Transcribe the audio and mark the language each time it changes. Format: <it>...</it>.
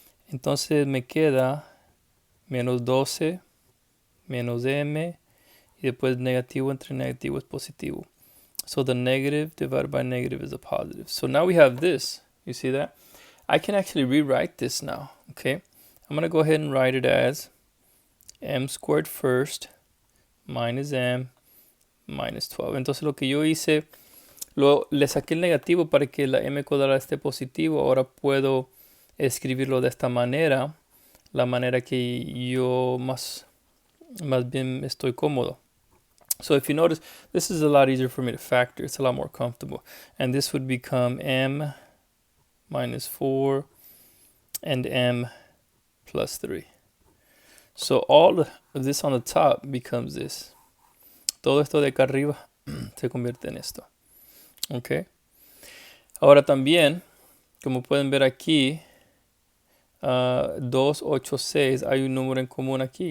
<es>Entonces me queda menos 12 menos m y después negativo entre negativo es positivo.</es> <en>So the negative divided by negative is a positive. So now we have this. You see that? I can actually rewrite this now. Okay. I'm going to go ahead and write it as m squared first minus m minus 12.</en> <es>Entonces lo que yo hice, le saqué el negativo para que la m cuadrada esté positivo. Ahora puedo escribirlo de esta manera, la manera que yo más bien estoy cómodo.</es> <en>So if you notice, this is a lot easier for me to factor. It's a lot more comfortable. And this would become m minus 4 and m plus 3. So all of this on the top becomes this.</en> <es>Todo esto de acá arriba se convierte en esto. Okay. Ahora también, como pueden ver aquí, 2, 8, 6, hay un número en común aquí.</es>